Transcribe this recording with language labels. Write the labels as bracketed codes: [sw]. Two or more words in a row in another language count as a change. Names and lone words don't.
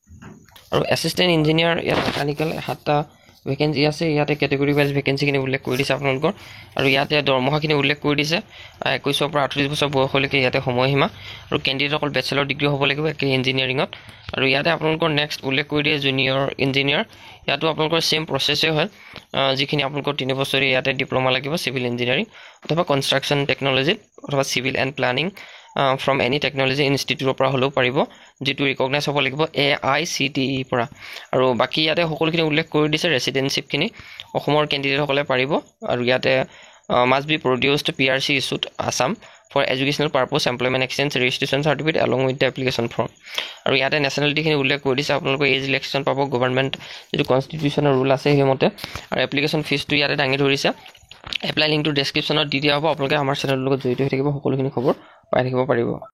[as] আৰু [en] assistant engineer [as] ইয়াত মেকানিকেল 7টা ভেকেঞ্চি আছে ইয়াতে [en] category wise [as] ভেকেঞ্চিখিনি উল্লেখ কৰি দিছে আপোনালোকৰ আৰু ইয়াতে দৰমহাখিনি উল্লেখ কৰি দিছে 21 পৰা 38 বছৰ বয়সলৈকে ইয়াতে সময়সীমা আৰু কেণ্ডিডেট অকল [en] bachelor degree [as] হ'ব লাগিব একে ইঞ্জিনিয়াৰিঙত আৰু ইয়াতে আপোনালোকৰ নেক্সট উল্লেখ কৰি দিয়ে [en] junior engineer [as] ইয়াতো আপোনালোকৰ [en] same process [as] হয় যিখিনি আপোনালোকৰ 3 বছৰীয়া ইয়াতে ডিপ্লোমা লাগিব [en] civil engineering [as] অথবা [en] construction technology [as] অথবা [en] civil and planning from any technology institute [as] পৰা হলেও পাৰিব যেটো ৰিকগনাইজ হ'ব লাগিব AICTE পৰা আৰু বাকি ইয়াতে সকলোখিনি উল্লেখ কৰি দিছে ৰেসিডেন্সিপ খিনি অসমৰ কেণ্ডিডেট সকলে পাৰিব আৰু ইয়াতে [en] must be produced PRC issued Assam for educational purpose employment exchange registration certificate along with the application form [as] আৰু ইয়াতে নেশনালিটি খিনি উল্লেখ কৰি দিছে আপোনালোকৰ এজ ইলেকশন পাব গভৰ্ণমেন্ট যেটো কনস্টিটিউশনৰ ৰুল আছে হেমতে আৰু [en] application fees [as] টো ইয়াতে দাঙি ধৰিছে [en] apply link [as] টু ডেসক্ৰিপচনত দি দিয়া হ'ব আপোনালোকে আমাৰ চেনেলৰ লগত জড়িত হৈ থাকিব সকলোখিনি খবৰ পাই থাকিব পাৰিব